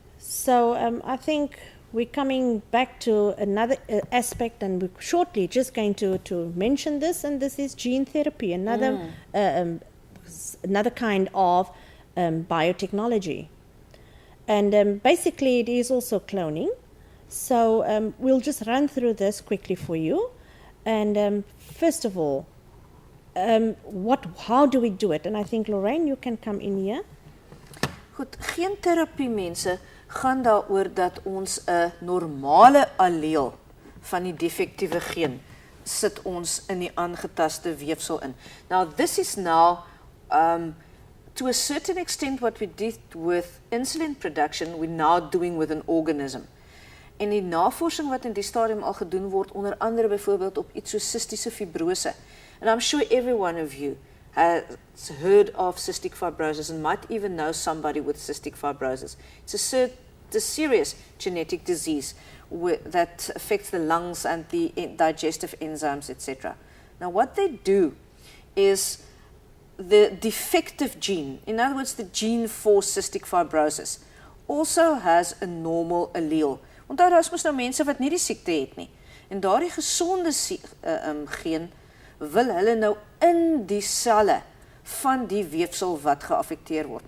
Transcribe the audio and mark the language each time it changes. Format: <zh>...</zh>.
<en>So I think we're coming back to another aspect, and we're shortly just going to mention this, and this is gene therapy, another kind of biotechnology. And basically it is also cloning. So we'll just run through this quickly for you. And first of all, how do we do it? And I think, Lorraine, you can come in here.</en> <af>Goed, geen terapie mense gaan daaroor dat ons 'n normale alleel van die defektiewe geen sit ons in die aangetaste weefsel in.</af> <en>Now this is now to a certain extent what we did with insulin production, we're now doing with an organism.</en> <af>En die navorsing wat in die stadium al gedoen word, onder andere byvoorbeeld op iets soos cystische fibrose.</af> <en>And I'm sure every one of you has heard of cystic fibrosis and might even know somebody with cystic fibrosis. It's a serious genetic disease that affects the lungs and the digestive enzymes, etc. Now what they do is the defective gene, in other words the gene for cystic fibrosis, also has a normal allele.</en> <af>Onthou daar is mos nou mense wat nie die siekte het nie. En daardie gesonde geen wil hulle nou in die selle van die weefsel wat geaffekteer word.</af>